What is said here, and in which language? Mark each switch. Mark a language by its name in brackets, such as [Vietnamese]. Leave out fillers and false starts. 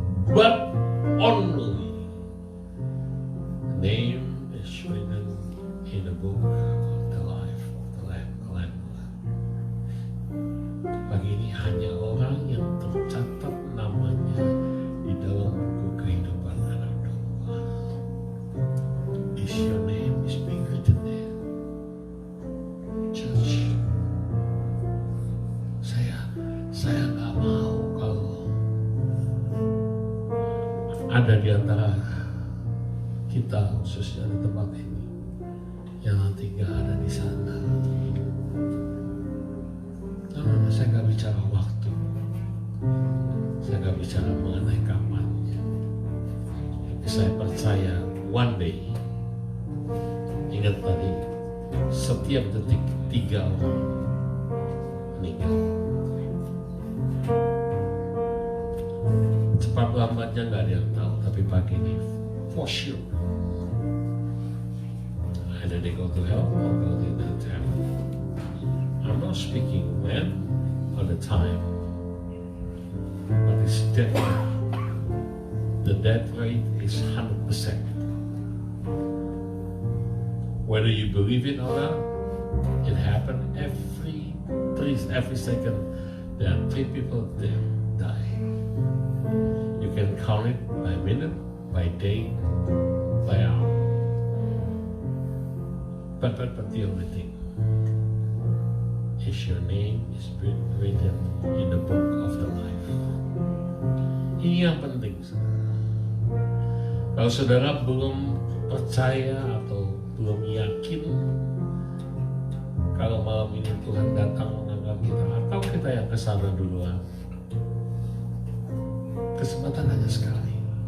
[English] But only the name is written in the book of the life of the Lamb. [Indonesian] Pagi ini hanya orang yang tercatat namanya di dalam buku kehidupan anak domba. [English] Is your name is being written there? [Indonesian] Church, saya nggak mau kalau ada di antara kita khususnya di tempat ini yang nanti nggak ada di sana. Karena saya nggak bicara waktu, saya nggak bicara mengenai kapannya. Tapi saya percaya [English] one day, [Indonesian] ingat tadi, setiap detik 3 orang meninggal. Cepat lambatnya nggak ada yang tahu, tapi pagi ini [English] for sure either they go to hell or go to heaven. I'm not speaking when or the time, but it's definitely the death rate is 100%. Whether you believe it or not, it happened every second. There are 3 people there die. You can count it by minute, by day, by hour. But the only thing is your name is written in the book of the life. [Indonesian] Ini yang penting, saudara. Kalau saudara belum percaya atau belum yakin kalau malam ini Tuhan datang mengangkat kita, atau kita yang kesana duluan, kesempatan hanya sekali.